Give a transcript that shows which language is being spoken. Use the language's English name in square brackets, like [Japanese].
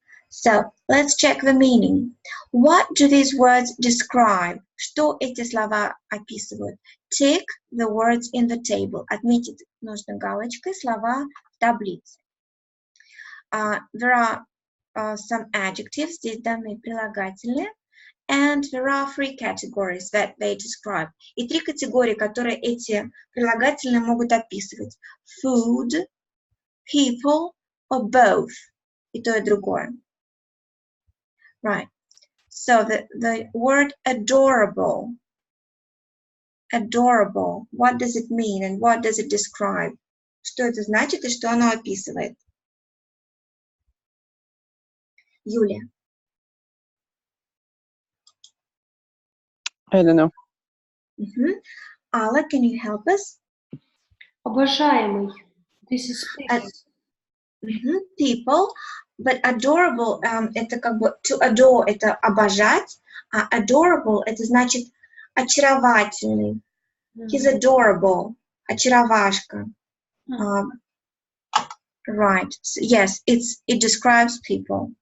[English] So, let's check the meaning. What do these words describe? [Russian] Что эти слова описывают? [English] Tick the words in the table. [Russian] Отметить нужно галочкой слова в таблице. [English] There are some adjectives, [Russian] здесь данные прилагательные, [English] and there are 3 categories that they describe. [Russian] И 3 категории, которые эти прилагательные могут описывать. [English] Food, people, or both. [Russian] И то, и другое. [English] Right. So the word adorable. Adorable. What does it mean and what does it describe? [Russian] Что это значит и что оно описывает? Юлия. [English] I don't know. Alla, can you help us? [Russian] Обожаемый. [English] This is people. People, but adorable [Russian] это как бы [English] to adore [Russian] это обожать, а adorable это значит очаровательный. [English] He's adorable, [Russian] очаровашка. [English] Right. So, yes, it describes people.